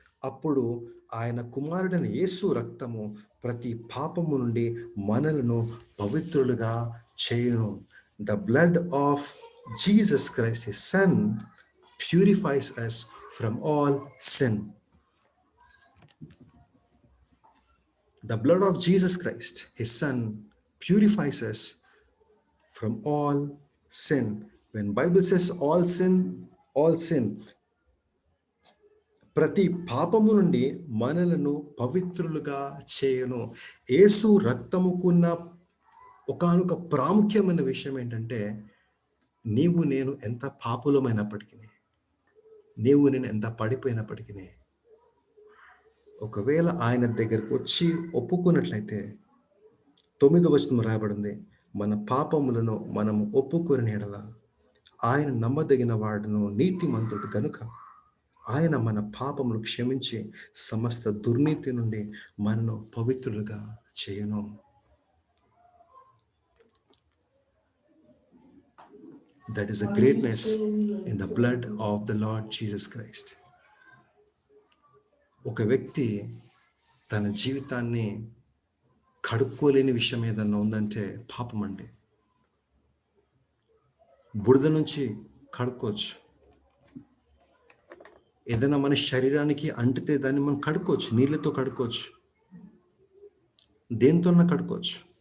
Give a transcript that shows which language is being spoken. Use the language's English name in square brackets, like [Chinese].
[Telugu] అప్పుడు ఆయన కుమారుడైన యేసు రక్తము ప్రతి పాపము నుండి మనలను పవిత్రులుగా చేయును. [English] The blood of Jesus Christ his son purifies us from all sin. The blood of Jesus Christ, his son, purifies us from all sin. When Bible says all sin, [Telugu] ప్రతి పాపము నుండి మనలను పవిత్రులుగా చేయును. యేసు రక్తముకున్న ఒకానొక ప్రాముఖ్యమైన విషయం ఏంటంటే నీవు నేను ఎంత పాపులమైనప్పటికీ, నీవు నేను ఎంత పడిపోయినప్పటికీ, ఒకవేళ ఆయన దగ్గరకు వచ్చి ఒప్పుకున్నట్లయితే 9వ వచనం రాయబడింది, మన పాపములను మనం ఒప్పుకొని యెడల ఆయన నమ్మదగిన వాడును, నీతిమంతుడు గనుక ఆయన మన పాపములు క్షమించి సమస్త దుర్నీతి నుండి మనను పవిత్రులుగా చేయును. [English] That is a greatness in the blood of the Lord Jesus Christ. [Telugu] ఒక వ్యక్తి తన జీవితాన్ని కడుక్కోలేని విషయం ఏదన్నా ఉందంటే పాపం అండి. బురద నుంచి కడుక్కోవచ్చు, ఏదైనా మన శరీరానికి అంటితే దాన్ని మనం కడుక్కోవచ్చు, నీళ్ళతో కడుక్కోవచ్చు, దేంతోన్నా కడుక్కోవచ్చు.